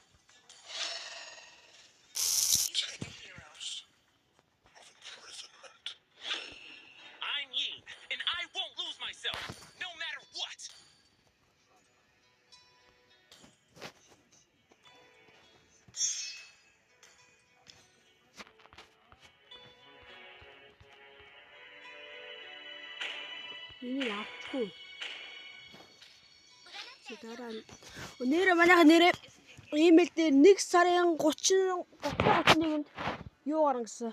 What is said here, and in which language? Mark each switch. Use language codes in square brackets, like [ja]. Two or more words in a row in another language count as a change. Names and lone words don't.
[en] I'm Yi, and I won't lose myself, no matter what. [mn] Энийг авахгүй. Дараа нь нэрээ манайха нэрээ email дээр 1 сарын 31-нд юу гарна гэсэн.